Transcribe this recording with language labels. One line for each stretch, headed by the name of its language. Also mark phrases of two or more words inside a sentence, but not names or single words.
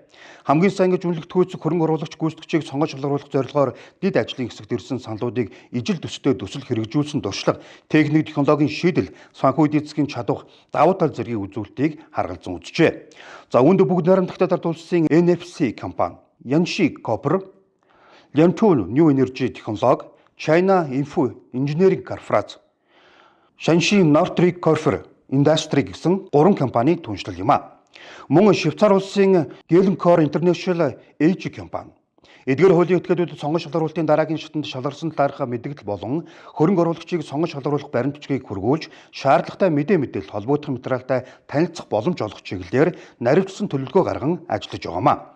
Mongolian: Хамгийн сайн гэж үнэлэгдэхүйц хөрөнгө оруулагч гүйцэтгэгчийг сонгож шалгаруулах зорилгоор дэд ажлын хэсэгт ирсэн саналуудыг ижил төстэй төсөл хэрэгжүүлсэн туршлага, техник технологийн шийдэл, санхүү эдийн засгийн чадвар, давуу тал зэргийн үзүүлэлтийг харгалзан үзжээ. За үүнд бүгд найрамдагтад ард улсын NFC компани, Янши Копер, Лянтун New Energy Technology, China Info Engineering Corporation, Shanxi Northric Corporation Industry гэсэн 3 компани түншлэл юм а. Мөн Швейцар улсын Glencore International AG компани. Эдгээр хуулийн этгээдүүд сонгон шалгаруулалтын дараагийн шатанд шалгарсан талаарх мэдээлэл болон хөрөнгө оруулагчийг сонгон шалгаруулах баримт бичгийг хүргүүлж, шаардлагатай мэдээлэл холбогдох материалтай танилцах боломж олгох чиглэлээр наривчсан төлөвлөгөө гарган ажиллаж байгаамаа.